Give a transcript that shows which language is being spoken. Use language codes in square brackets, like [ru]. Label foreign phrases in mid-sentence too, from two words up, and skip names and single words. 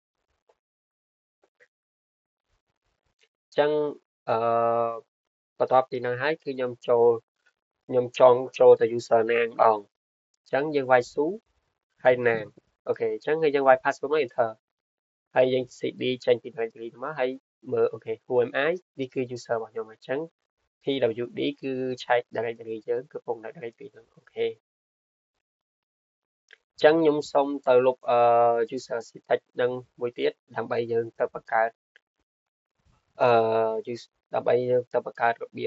[km] អញ្ចឹងអឺបន្ទាប់ពីហ្នឹងហើយគឺខ្ញុំចង់ចូលទៅ user ណាម្ដងអញ្ចឹងយើងវាយ su ហើយណាអូខេអញ្ចឹងគឺយើងវាយ password មក enter ហើយយើង cd ចេញពី directory ទៅមកហើយមើលអូខេ [en] who am I [km] នេះគឺ user របស់ខ្ញុំអញ្ចឹង pwd គឺឆែក directory យើងគឺកំពុងនៅ directory ហ្នឹងអូខេអ ញ្ចឹងខ្ញុំសូមទៅលុបuser sitech ហ្នឹងមួយទៀតដើម្បីយើងទៅបង្កើតអឺ ដើម្បីយើងទៅបង្កើតរបៀ